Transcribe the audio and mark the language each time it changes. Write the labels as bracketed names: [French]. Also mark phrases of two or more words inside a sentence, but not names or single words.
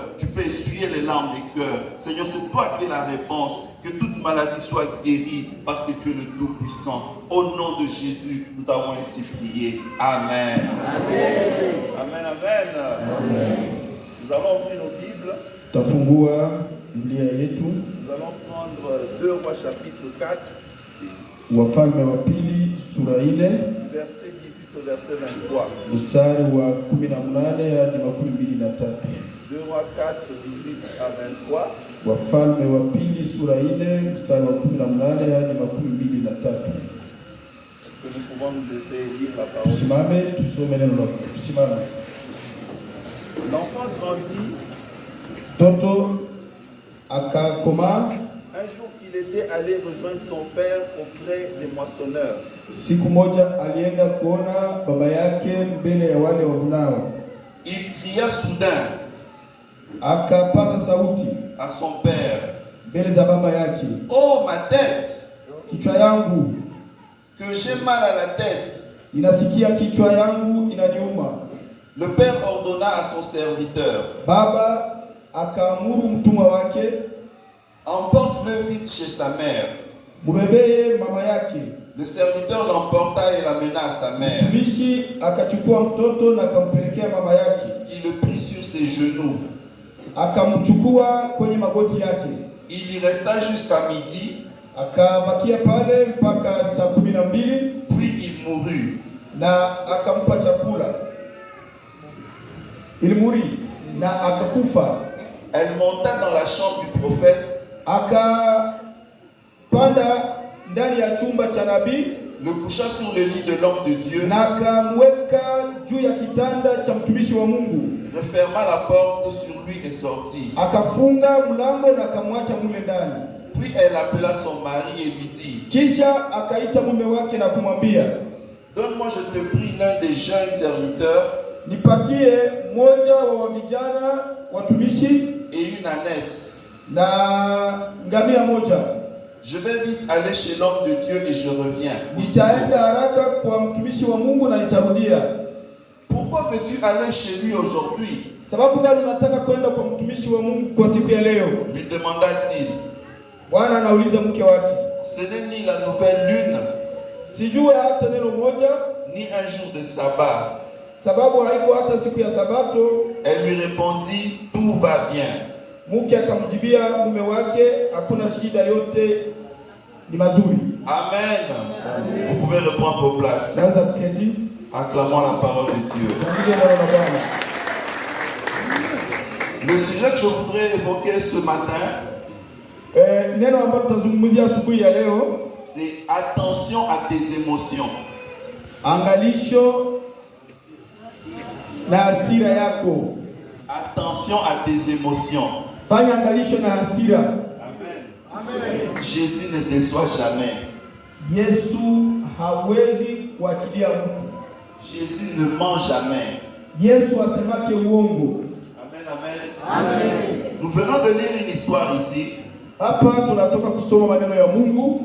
[French] Tu peux essuyer les larmes des cœurs. Seigneur, c'est toi qui es la réponse. Que toute maladie soit guérie parce que tu es le Tout-Puissant. Au nom de Jésus, nous t'avons ainsi prié. Amen. Amen. Amen, amen. Amen. Nous allons ouvrir nos Bibles. [Swahili] Tafungua Biblia yetu, [French] Nous allons prendre 2 Rois chapitre 4, [Swahili] Wafalme wa pili sura 4 [French] verset 18 au verset 23. [Swahili] mstari wa 18 hadi 23. [French] 2 Rois 4, 18 à 23. [Swahili] Wafalme wa pili sura 4 mstari wa 18 hadi 23. [French] Est-ce que nous pouvons nous lever et lire la parole? [Swahili] Tusimame tusome neno la Mungu. Tusimame. [French] L'enfant grandit. [Swahili] Toto akakoma. [French] Un jour, il était allé rejoindre son père auprès des moissonneurs. [Swahili] Siku moja alienda kuona baba yake mbele ya wale wavunao. [French] Il cria soudain [Swahili] Akapaza sauti [French] à son père: [Swahili] mbele za baba yake, [French] oh ma tête, [Swahili] kichwa yangu, [French] que j'ai mal à la tête. [Swahili] ninasikia kichwa yangu inaniuma. [French] Le père ordonna à son serviteur: [Swahili] Baba akaamuru mtumwa wake, [French] emporte-le vite chez sa mère. [Swahili] mubebeye mama yake. [French] Le serviteur l'emporta et l'amena à sa mère. [Swahili] Mtumishi akachukua mtoto na akampelekea mama yake. [French] Il le prit sur ses genoux. [Swahili] Akamchukua kwenye magoti yake. [French] Il y resta jusqu'à midi. [Swahili] Akabakia pale mpaka saa 12, [French] Puis il mourut. [Swahili] na akampa chakula. Ilimuri na akakufa. [French] Elle monta dans la chambre du prophète. [Swahili] Akapanda ndani ya chumba cha nabii, [French] Le coucha sur le lit de l'homme de Dieu. [Swahili] na akamweka juu ya kitanda cha mtumishi wa Mungu. [French] Referma la porte sur lui et sortit. [Swahili] Akafunga mlango na akamwacha mule ndani. [French] Puis elle appela son mari et lui dit: [Swahili] Kisha akaita mume wake na kumwambia, [French] donne-moi, je te prie, l'un des jeunes serviteurs [Swahili] nipatie mmoja wa vijana watumishi [French] et une ânesse. [Swahili] na ngamia moja. [French] Je vais vite aller chez l'homme de Dieu et je reviens. [Swahili] Nitaenda haraka kwa mtumishi wa Mungu na nitarudia. [French] Pourquoi veux-tu aller chez lui aujourd'hui? [Swahili] Sababu gani unataka kwenda kwa mtumishi wa Mungu kwa siku ya leo? [French] Lui demanda-t-il. [Swahili] Bwana anauliza mke wake. [French] Ce n'est ni la nouvelle lune, [Swahili] Sijue hata neno moja, [French] ni un jour de sabbat. [Swahili] sababu haiko hata siku ya Sabato. [French] Elle lui répondit: tout va bien. [Swahili] Mke akamjibia mume wake, hakuna shida, yote ni mazuri. [French] Amen. Vous pouvez reprendre vos places. [Swahili] Naweza kuketi. [French] Acclamons la parole de Dieu. [Swahili] Tuangalie neno la Bwana. [French] Le sujet que je voudrais évoquer ce matin, [Swahili] Neno ambalo tutazungumzia asubuhi ya leo, [French] c'est attention à tes émotions. [Swahili] angalisho na hasira yako. [French] Attention à tes émotions. [Swahili] Fanya angalisho na hasira. [French] Amen. Jésus ne déçoit jamais. [Swahili] Yesu hawezi kuachilia mtu. [French] Jésus ne ment jamais. [Swahili] Yesu asemake uongo. [French] Amen, amen. Amen. Nous venons de lire une histoire ici. [Swahili] Hapa tunatoka kusoma maneno ya Mungu.